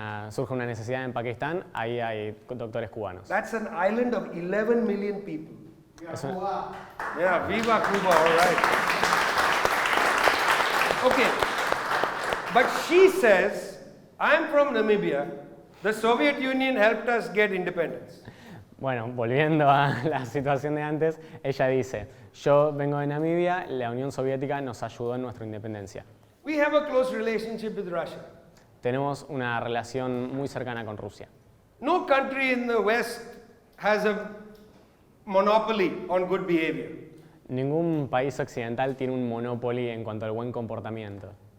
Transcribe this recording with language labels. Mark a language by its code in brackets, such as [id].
[es] Surge una necesidad en Pakistán, ahí hay doctores cubanos. [en] That's an island of 11 million people. [es] Es un- [en] Yeah, [es] viva Cuba, [en] all right. Okay, but she says, I'm from Namibia. The Soviet Union helped us get independence. [es] Bueno, volviendo a la situación de antes, ella dice, yo vengo de Namibia, la Unión Soviética nos ayudó en nuestra independencia. [en] We have a close relationship with Russia. [es] Tenemos una relación muy cercana con Rusia. [en] No country in the West has a monopoly on good behavior. [es] Ningún país occidental tiene un monopolio en cuanto al buen comportamiento.